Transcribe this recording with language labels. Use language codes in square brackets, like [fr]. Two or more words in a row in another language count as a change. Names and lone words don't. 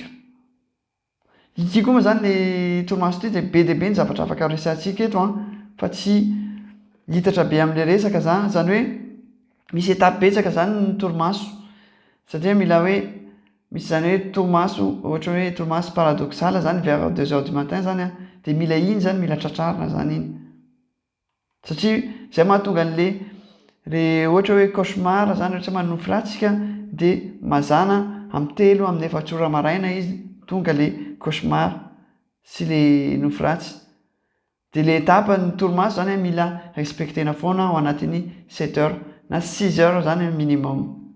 [mg] Ity koa moa zany le torimaso ty dia be dia be ny zavatra afaka resantsika eto fa tsy hitatra be amin'le resaka zany hoe misy étape betsaka zany ny torimaso satria mila hoe misy zany hoe torimaso ohatra hoe torimaso paradoxal zany vers [fr] 2h du matin [mg] zany dia mila iny zany mila tratrarina zany iny satria zay mahatonga an'le ohatra hoe cauchemar zany ohatra manofy ratsika dia mazana amin'ny 3 amin'ny 4 ora maraina izy tonga le cauchemar sy le nofy ratsy dia le étape ny torimaso zany mila respectena foana ao anatin'ny 7 heures na 6 heures zany minimum.